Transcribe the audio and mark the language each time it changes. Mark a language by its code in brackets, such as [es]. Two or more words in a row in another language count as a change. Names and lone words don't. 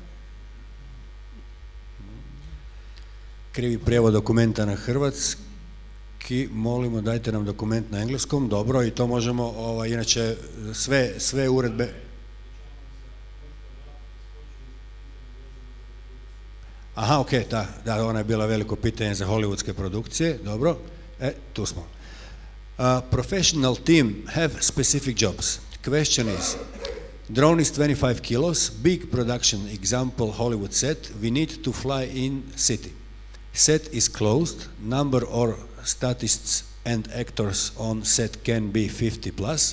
[hr] Krivi prijevod dokumenta na hrvatski, molimo dajte nam dokument na engleskom, dobro, i to možemo, inače sve uredbe, Aha, ok, da, ona je bila veliko pitanje za hollywoodske produkcije, dobro, tu smo. [en] Professional team have specific jobs. Question is, drone is 25 kilos, big production, example Hollywood set, we need to fly in city. Set is closed, number or statists and actors on set can be 50 plus.